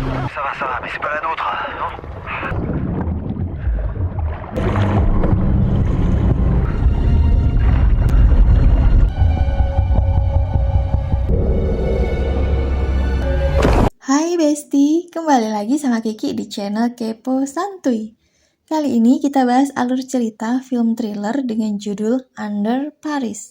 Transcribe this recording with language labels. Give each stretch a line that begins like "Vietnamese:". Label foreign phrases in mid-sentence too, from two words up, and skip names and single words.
French: Ça va, mais c'est pas la nôtre, non?
Indonesian: Hai Besti, kembali lagi sama Kiki di channel Kepo Santuy. Kali ini kita bahas alur cerita film thriller dengan judul Under Paris.